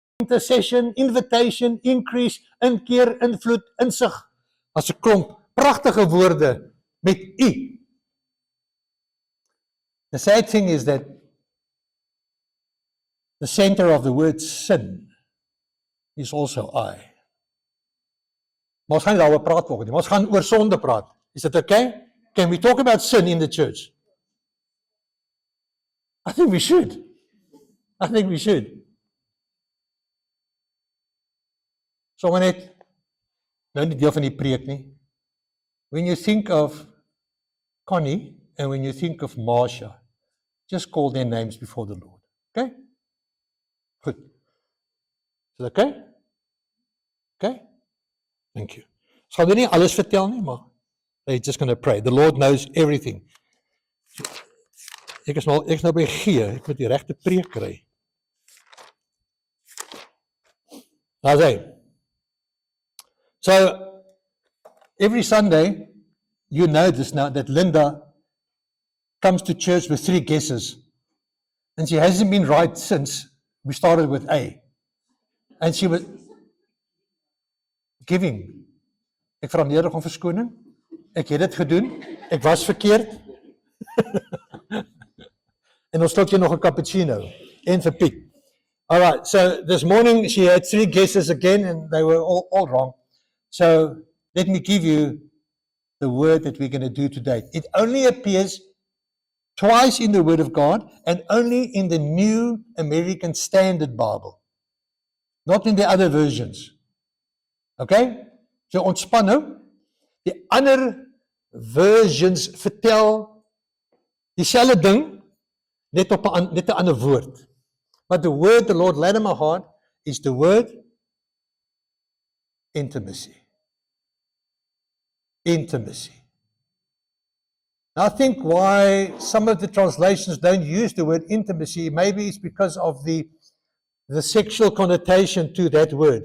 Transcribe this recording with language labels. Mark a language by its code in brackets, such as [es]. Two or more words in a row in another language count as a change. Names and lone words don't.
[en] intercession, invitation, increase, [af] inkeer, invloed, insig. As 'n klomp pragtige woorde met U. [en] The sad thing is that the center of the word sin is also I. [af] Maar ons gaan nie daaroor praat vanoggend nie, maar ons gaan oor sonde praat. [en] Is it okay? Can we talk about sin in the church? I think we should. I think we should. [af] So net, nou nie deel van die preek nie. [en] When you think of Connie and when you think of Marsha, just call their names before the Lord. Okay? Good. Is it okay? Okay? Thank you. [af] Ons gaan nie alles vertel nie, maar [en] they're just going to pray. The Lord knows everything. [af] Ek is nou by G, ek moet die regte preek kry. Daar's hy. [en] So, every Sunday, you know this now, that Linda comes to church with 3 guesses. And she hasn't been right since we started with A. And she was giving. [af] Ek vra nederig om verskoning. Ek het dit gedoen. Ek was verkeerd. En ons sluk jy nog 'n cappuccino. En vir Piet. [en] All right, so this morning she had 3 guesses again and they were all wrong. So let me give you the word that we're going to do today. It only appears twice in the Word of God and only in the New American Standard Bible. Not in the other versions. [af] Okay? So ontspan nou. Die ander versions vertel dieselfde ding, net 'n ander woord. [en] But the word the Lord laid in my heart is the word intimacy. Intimacy. Now I think why some of the translations don't use the word intimacy, maybe it's because of the sexual connotation to that word.